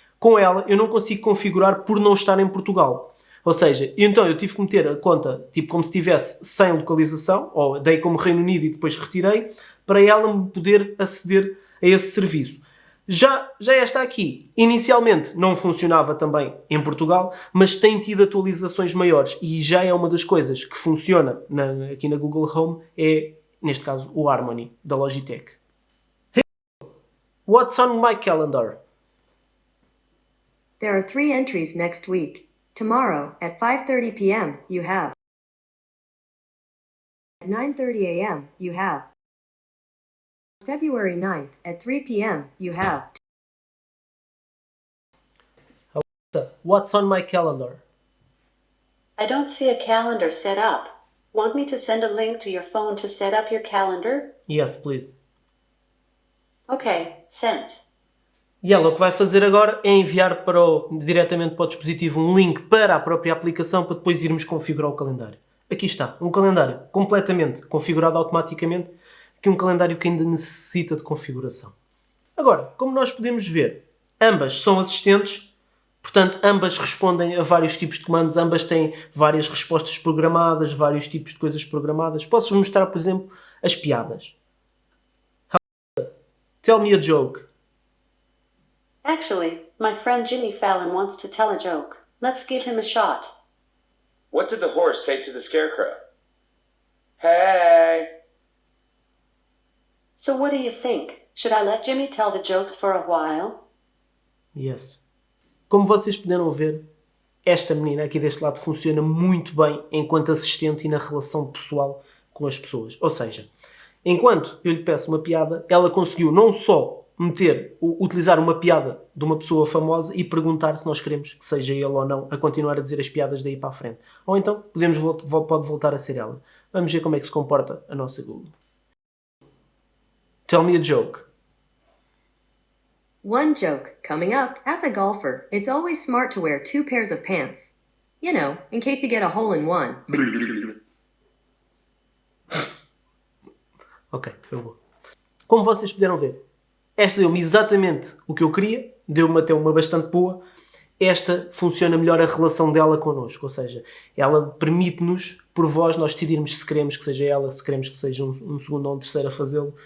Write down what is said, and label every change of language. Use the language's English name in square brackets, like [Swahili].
[Portuguese] Com ela, eu não consigo configurar por não estar em Portugal. Ou seja, então eu tive que meter a conta, tipo como se estivesse sem localização, ou dei como Reino Unido e depois retirei, para ela me poder aceder a esse serviço. Já esta aqui, inicialmente não funcionava também em Portugal, mas tem tido atualizações maiores e já é uma das coisas que funciona aqui na Google Home, é, neste caso, o Harmony, da Logitech. [English] Hey, what's on my calendar? There are 3 entries next week. Tomorrow, at 5:30 p.m., you have. At 9:30 a.m., you have. February 9th, at 3 p.m., you have. What's on my calendar? I don't see a calendar set up. Want me to send a link to your phone to set up your calendar? Yes, please. Okay, sent. [Portuguese] E ela o que vai fazer agora é enviar diretamente para o dispositivo um link para a própria aplicação para depois irmos configurar o calendário. Aqui está, um calendário completamente configurado automaticamente, que é um calendário que ainda necessita de configuração. Agora, como nós podemos ver, ambas são assistentes, portanto, ambas respondem a vários tipos de comandos, ambas têm várias respostas programadas, vários tipos de coisas programadas. Posso-vos mostrar, por exemplo, as piadas. [English] Tell me a joke. Actually, my friend Jimmy Fallon wants to tell a joke. Let's give him a shot. What did the horse say to the scarecrow? Hey! So what do you think? Should I let Jimmy tell the jokes for a while? Yes. [Portuguese] Como vocês puderam ver, esta menina aqui deste lado funciona muito bem enquanto assistente e na relação pessoal com as pessoas. Ou seja, enquanto eu lhe peço uma piada, ela conseguiu não só utilizar uma piada de uma pessoa famosa e perguntar se nós queremos que seja ele ou não a continuar a dizer as piadas daí para a frente. Ou então pode voltar a ser ela. Vamos ver como é que se comporta a nossa Google. [English] Tell me a joke. One joke coming up. As a golfer, it's always smart to wear 2 pairs of pants. You know, in case you get a hole in one. [Portuguese] Ok, foi bom. Como vocês puderam ver, esta deu-me exatamente o que eu queria, deu-me até uma bastante boa. Esta funciona melhor a relação dela connosco, ou seja, ela permite-nos, por voz, nós decidirmos se queremos que seja ela, se queremos que seja um segundo ou um terceiro a fazê-lo.